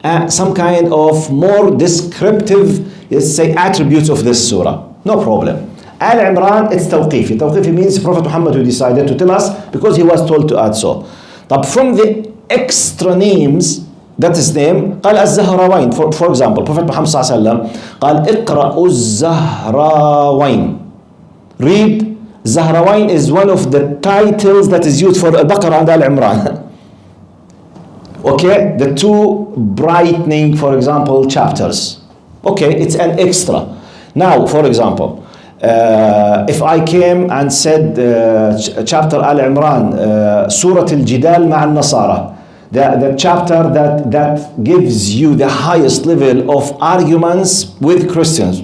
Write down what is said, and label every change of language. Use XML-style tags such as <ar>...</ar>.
<en>some kind of more descriptive, let's say, attributes of this surah. No problem. Al-Imran, it's tawqifi. Tawqifi means Prophet Muhammad who decided to tell us because he was told to add so. But from the extra names, that is name,</en> <ar>قال الزهراوين.</ar> <en>For example, Prophet Muhammad</en> <ar>صلى الله عليه وسلم قال اقرأوا الزهراوين.</ar> <en>Read. Zahrawain is one of the titles that is used for Al-Baqarah and Al-Imran. Okay, the two brightening, for example, chapters. Okay, it's an extra. Now, for example, if I came and said chapter Al-Imran, Surah Al-Jidal</en> <ar>مع النصارى,</ar> <en>the chapter that gives you the highest level of arguments with Christians.</en>